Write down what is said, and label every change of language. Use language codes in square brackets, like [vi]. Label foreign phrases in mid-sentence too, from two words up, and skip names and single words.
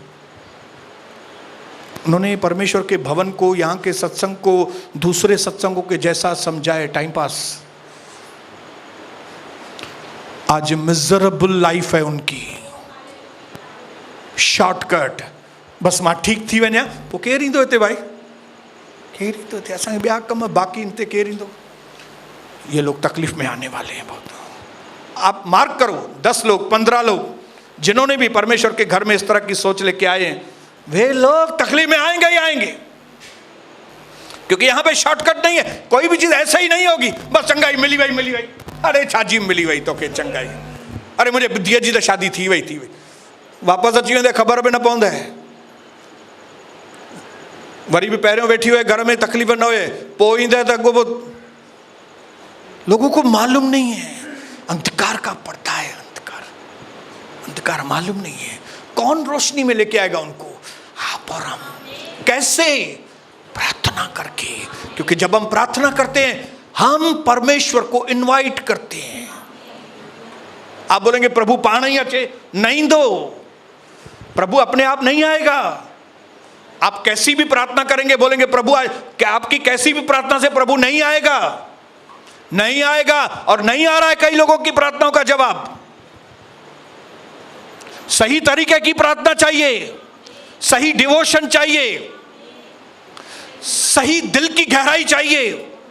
[hi] उन्होंने परमेश्वर के भवन को, यहाँ के सत्संग को दूसरे सत्संगों के जैसा समझाए, टाइम पास। आज [en] miserable life [hi] है उनकी, शॉर्टकट। [sd] बस मां ठीक थी वञा पोइ केरु ईंदो हिते भाई, केरु ईंदो हिते, असांखे ॿिया कम बाक़ी हिते केरु ईंदो? [hi] ये लोग तकलीफ में आने वाले हैं बहुत। आप मार्क करो, 10 लोग 15 लोग जिन्होंने भी परमेश्वर के घर में इस तरह की सोच लेके आए हैं, वे लोग तकलीफ में आएंगे ही आएंगे। क्योंकि यहाँ पे शॉर्टकट नहीं है, कोई भी चीज ऐसे ही नहीं होगी बस चंगाई मिली वही मिली वही। [sd] अरे छाजी मिली वही तो के चंगाई, [hi] अरे मुझे [sd] धीअ जी तो शादी थी वही वापस अची वेंदे ख़बर भी न पवंदे। वरी भी पहिरियों वेठी हुए घर में तकलीफ़ न हुए, पोइ ईंदे त अॻो [hi] लोगों को मालूम नहीं है, अंधकार का पड़ता है। अंधकार, अंधकार मालूम नहीं है कौन रोशनी में लेके आएगा उनको। आप और हम कैसे? प्रार्थना करके। क्योंकि जब हम प्रार्थना करते हैं हम परमेश्वर को इनवाइट करते हैं। आप बोलेंगे प्रभु [sd] पाण ही अचे, [hi] नहीं दो, प्रभु अपने आप नहीं आएगा। आप कैसी भी प्रार्थना करेंगे, बोलेंगे प्रभु आए, क्या आपकी कैसी भी प्रार्थना से प्रभु नहीं आएगा? नहीं आएगा। और नहीं आ रहा है कई लोगों की प्रार्थनाओं का जवाब। सही तरीके की प्रार्थना चाहिए, सही डिवोशन चाहिए, सही दिल की गहराई चाहिए।